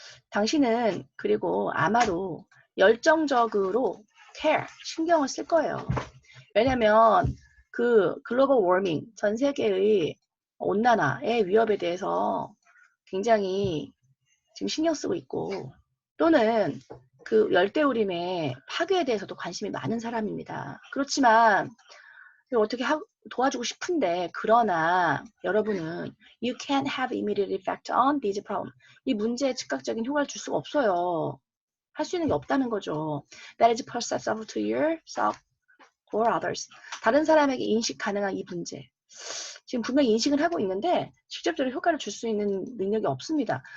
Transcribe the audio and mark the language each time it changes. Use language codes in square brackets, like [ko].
[ko] 당신은 그리고 아마도 열정적으로 care, 신경을 쓸 거예요. 왜냐면 그 글로벌 워밍, 전 세계의 온난화의 위협에 대해서 굉장히 지금 신경 쓰고 있고 또는 그 열대우림의 파괴에 대해서도 관심이 많은 사람입니다. 그렇지만 어떻게 도와주고 싶은데 그러나 여러분은 [en] you can't have immediate effect on these problems. [ko] 이 문제에 즉각적인 효과를 줄 수가 없어요. 할 수 있는 게 없다는 거죠. [en] That is perceptible to yourself or others. [ko] 다른 사람에게 인식 가능한 이 문제. 지금 분명히 인식을 하고 있는데 직접적으로 효과를 줄 수 있는 능력이 없습니다.